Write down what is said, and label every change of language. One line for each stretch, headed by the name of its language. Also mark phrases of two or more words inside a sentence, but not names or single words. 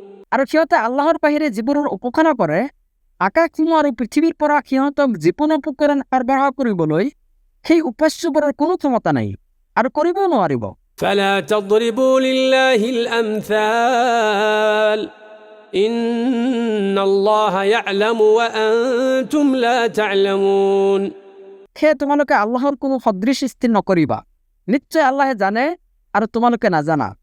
Assamese: আৰু সিহঁতে আল্লাহৰ বাহিৰে যিবোৰৰ উপাসনা কৰে, আকাশসমূহ আৰু পৃথিৱীৰ পৰা সিহঁতক যিকোনো উপকৰণ সৰবৰাহ কৰিবলৈ সেই উপাস্যবোৰৰ কোনো ক্ষমতা নাই আৰু কৰিবও নোৱাৰিব।
Arabic: فلا تضربوا لله الأمثال إن الله يعلم وأنتم لا تعلمون।
Assamese: সেয়ে তোমালোকে আল্লাহৰ কোনো সদৃশ স্থিৰ নকৰিবা, নিশ্চয় আল্লাহে জানে আৰু তোমালোকে নাজানা।